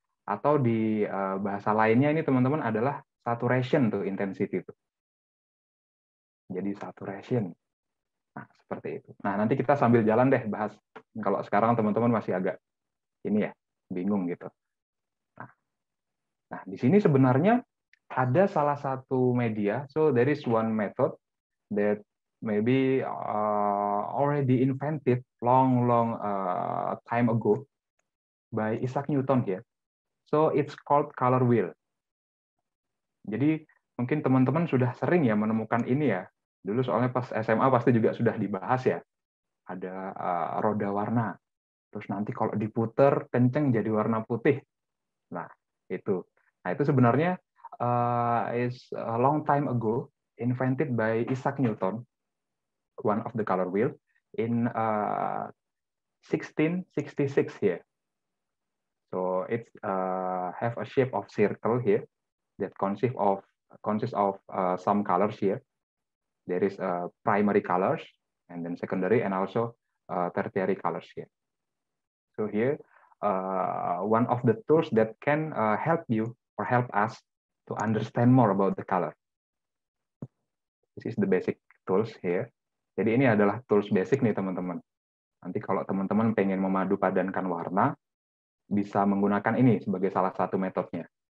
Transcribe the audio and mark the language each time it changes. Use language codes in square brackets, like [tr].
[id] Atau di bahasa lainnya ini teman-teman adalah saturation tuh intensity tuh. Jadi saturation. Nah, seperti itu. Nah, nanti kita sambil jalan deh bahas. Kalau sekarang teman-teman masih agak ini ya, bingung gitu. Nah, di sini sebenarnya ada salah satu media. [en] So there is one method that maybe already invented long time ago by Isaac Newton here. So it's called color wheel. [id] Jadi mungkin teman-teman sudah sering ya menemukan ini ya. Dulu soalnya pas SMA pasti juga sudah dibahas ya. Ada roda warna. Terus nanti kalau diputer kenceng jadi warna putih. Nah, itu. Nah, itu sebenarnya [en] is a long time ago invented by Isaac Newton, one of the color wheel in 1666 here. So it have a shape of circle here that consists of some colors here. There is primary colors and then secondary and also tertiary colors here. So here, one of the tools that can help you or help us to understand more about the color. This is the basic tools here. [id] Jadi ini adalah tools basic nih teman-teman. Nanti kalau teman-teman pengen memadu padankan warna, bisa menggunakan ini sebagai salah satu metodenya.